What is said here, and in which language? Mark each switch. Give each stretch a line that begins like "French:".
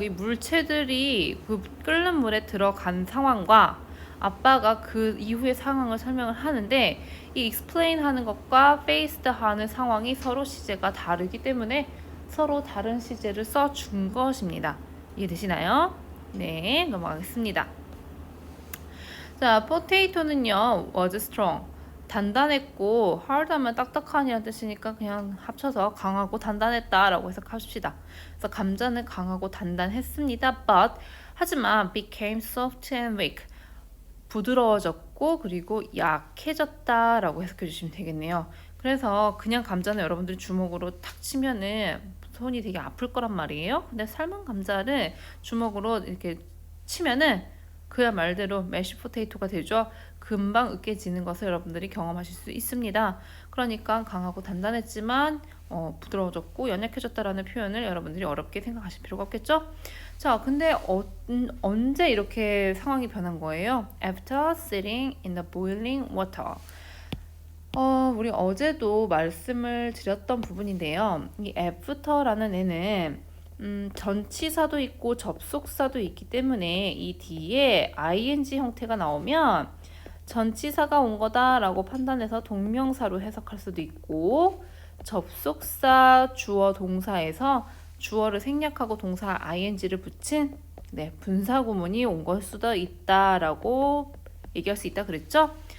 Korean: 이 물체들이 그 끓는 물에 들어간 상황과 아빠가 그 이후의 상황을 설명을 하는데, 이 explain 하는 것과 faced 하는 상황이 서로 시제가 다르기 때문에 서로 다른 시제를 써준 것입니다. 이해되시나요? 네, 넘어가겠습니다. 자,
English: potato는요, was strong.
Korean: 단단했고, hard 하면 딱딱하니라는 뜻이니까 그냥 합쳐서 강하고 단단했다라고 해석합시다. 그래서 감자는 강하고 단단했습니다.
English: But,
Korean: 하지만
English: became soft and weak.
Korean: 부드러워졌고, 그리고 약해졌다라고 해석해 주시면 되겠네요. 그래서 그냥 감자는 여러분들이 주먹으로 탁 치면은 손이 되게 아플 거란 말이에요. 근데 삶은 감자를 주먹으로 이렇게 치면은 그야 말대로 매쉬 포테이토가 되죠. 금방 으깨지는 것을 여러분들이 경험하실 수 있습니다. 그러니까 강하고 단단했지만 부드러워졌고 연약해졌다라는 표현을 여러분들이 어렵게 생각하실 필요가 없겠죠? 자, 근데 언제 이렇게 상황이 변한 거예요?
English: After sitting in the boiling water.
Korean: 우리 어제도 말씀을 드렸던 부분인데요. 이 after라는 애는 전치사도 있고 접속사도 있기 때문에 이 뒤에 ing 형태가 나오면 전치사가 온 거다라고 판단해서 동명사로 해석할 수도 있고 접속사 주어 동사에서 주어를 생략하고 동사 ing를 붙인 분사구문이 온 걸 수도 있다라고 얘기할 수 있다 그랬죠?